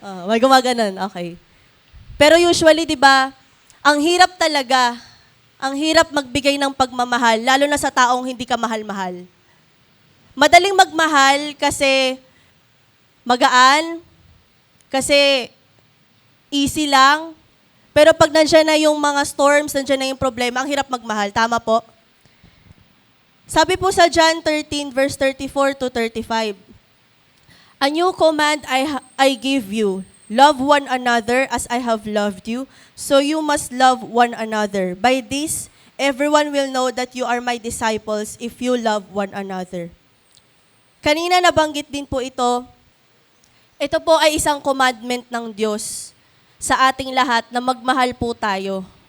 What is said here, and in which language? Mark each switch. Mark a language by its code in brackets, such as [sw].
[tl] May gumaganon, okay. Pero usually, di ba, ang hirap talaga, ang hirap magbigay ng pagmamahal, lalo na sa taong hindi ka mahal-mahal. Madaling magmahal kasi magaan, kasi easy lang. Pero pag nandiyan na yung mga storms, nandiyan na yung problema, ang hirap magmahal. Tama po? Sabi po sa [en] John 13, verse 34 to 35, A new command I give you, love one another as I have loved you, so you must love one another. By this, everyone will know that you are my disciples if you love one another. [tl] Kanina nabanggit din po ito. Ito po ay isang commandment ng Diyos sa ating lahat na magmahal po tayo.